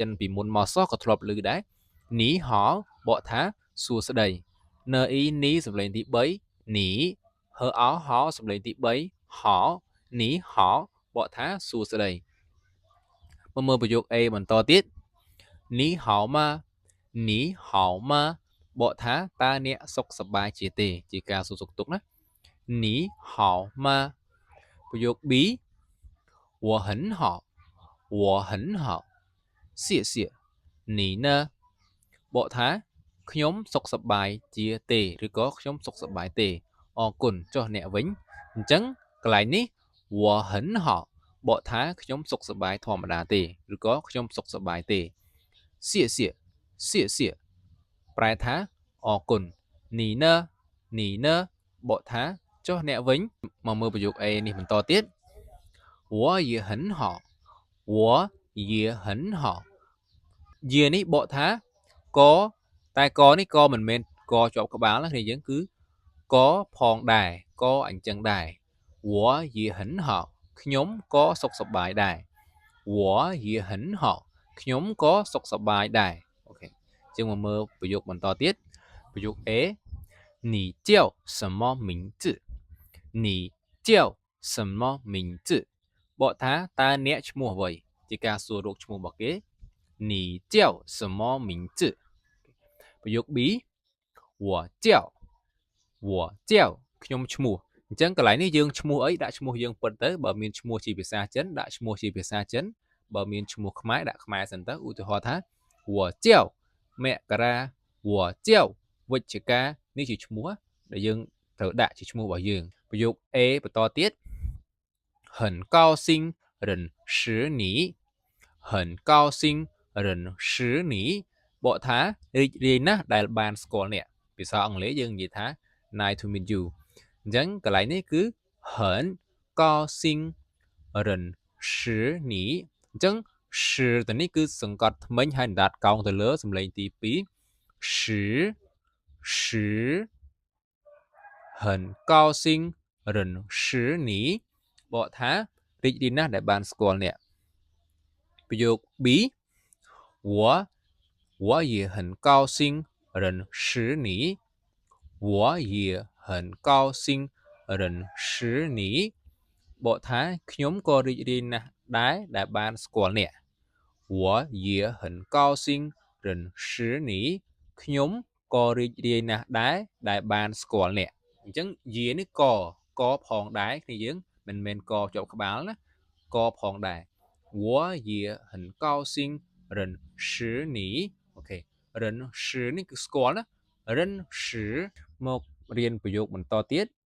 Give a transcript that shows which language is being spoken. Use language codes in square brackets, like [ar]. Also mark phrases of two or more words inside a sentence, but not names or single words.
[km] នពីមុនមកសោះក៏ធ្លាប់ឮដែរ [zh] 你好 [km] បកថាសួស្តីនអ៊ីនីសម្លេងទី3នីហៅអោហោសម្លេងទី3ហោ [zh] 你好 [km] បកថាសួស្តីមកមើលប្រយោគ A បន្តទៀត [zh] 你好吗你好吗 [km] បកថាតើអ្នកសុខសប្បាយជាទេជាការសួរសុខទុក្ខណានី ហោម៉ាប្រយោគ B [zh] 我很好我很好谢谢你呢 [km] បកថាខ្ញុំសុខសប្បាយជាទេឬក៏ខ្ញុំសុខសប្បាយទេអរគុណចុះអ្នកវិញអញ្ចឹងកន្លែងនេះ [zh] 我很好 [km] បក ថាខ្ញុំសុខសប្បាយធម្មតាទេឬក៏ខ្ញុំសុខសប្បាយទេ [zh] 谢谢谢谢 [km] ប្រែថាអរគុណនី呢បកថាចុះអ្នកវិញមកមើលប្រយោគ A នេះបន្តទៀត [zh] 我也很好我也很好 [km] យានេះបកថាកតែកនេះកមិនមែនកជា ប់ក្បាលណាគ្នាយើងគឺកផងដែរកអញ្ចឹងដែរ [zh] 我也很好 [km] ខ្ញុំក៏សុខ សប្បាយដែរ [zh] 我也很好 [km] ខ្ញុំក៏សុខសប្បាយដែរអូខេជាងមកមើលប្រយោគបន្តទៀតប្រយោគ A [zh] 你叫什么名字你叫什么名字 [km] បកថាតើអ្នកឈ្មោះអ្វីជាការសួររកឈ្មោះរបស់គេ [zh] 你叫什么名字 [km] ប្រយោគ B [zh] 我叫 [km] ខ្ញុំឈ្មោះអញ្ចឹងកន្លែងនេះយើងឈ្មោះអីដាក់ឈ្មោះយើងពិតទៅបើមានឈ្មោះជាភាសាចិនដាក់ឈ្មោះជាភាសាចិនបើមានឈ្មោះខ្មែរដាក់ ខ្មែរសិនទៅឧទាហរណ៍ថា [zh] 我叫 [km] មករា [zh] 我叫 [km] វិច្ឆិកានេះជាឈ្មោះដែលយើងត្រូវដាក់ជាឈ្មោះ របស់យើងប្រយោគ A បន្តទៀត [zh] 很高兴认识你很高兴认识你 [km] បកថារីករាយណាស់ដែលបានស្គាល់អ្នកភាសាអង់គ្លេសយើងនិយាយថា [en] nice to meet you [km] អញ្ចឹងកន្លែងនេះគឺ [zh] 很高兴认识你 [km] អញ្ចឹង识ទៅនេះគឺសង្កត់ធ្មេញហើយដាតកោងទៅលើសំឡេងទី2 识 [zh] 很高兴认识你 [km] បកថារីករាយណាស់ដែលបានស្គាល់អ្នកប្រយោគ B [zh] 我也很高兴认识你我也很高兴认识你 [km] បកថាខ្ញុំក៏រីករាយណាស់ដែរដែលបាន ស្គាល់អ្នក [zh] 我也很高兴认识你 [km] ខ្ញុំក៏រីករាយណាស់ដែរដែលបានស្គាល់អ្នកអញ្ចឹងយានេះកផងដែរគ្នាយើងមិនមែនកជាប់ក្បាលណាកផងដែរ [zh] 我也很高兴认识你 [km] អូខេ认识នេះគឺស្គាល់ណា认识មករៀនប្រយោគបន្តទៀត